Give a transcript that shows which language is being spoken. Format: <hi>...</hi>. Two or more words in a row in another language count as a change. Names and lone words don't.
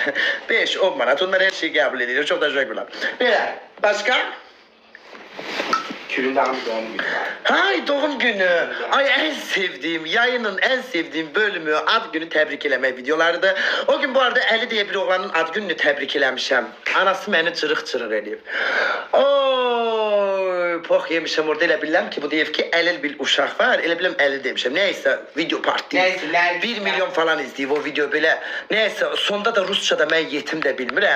<az>5-10 manat.</az> <tr>Onlar her şeyi kabul ediyor. Çok teşekkürler. Böyle. Başka? Külünde hangi doğum günü var? Hay doğum günü. Ay en sevdiğim, yayının en sevdiğim bölümü ad günü tebrik eleme videolardı. O gün bu arada Əli diye bir oğlanın ad gününü tebrik eləmişəm.</tr> <az>Anası beni çırıq-çırıq eləyib. Oy, pox yemişəm orada, elə bilirəm ki bu deyib ki Əlil bir uşaq var. Elə bilirəm Əli demişəm.</az> <tr>Neyse video part değil. Neyse,</tr> <az>1 milyon falan izləyib o video belə. Neyse sonda da Rusça'da mən yetim də bilmirəm.</az>